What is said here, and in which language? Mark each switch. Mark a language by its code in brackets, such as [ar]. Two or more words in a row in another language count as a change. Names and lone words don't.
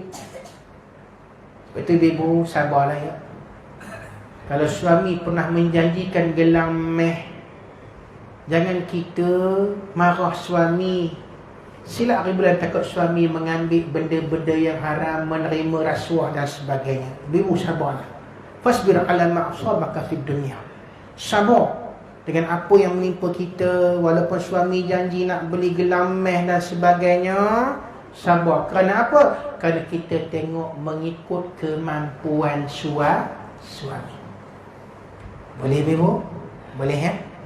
[ms] Betul ibu, sabarlah ya. Kalau suami pernah menjanjikan gelang meh, jangan kita marah suami. Silap ribuan takut suami mengambil benda-benda yang haram, menerima rasuah dan sebagainya. Ibu sabarlah. [ar] فاصبر على ما أصابك في الدنيا. [ms] Sabar dengan apa yang menimpa kita. Walaupun suami janji nak beli gelang meh dan sebagainya, sabar. Kerana apa? Kerana kita tengok mengikut kemampuan suami. Boleh ibu? Boleh ya?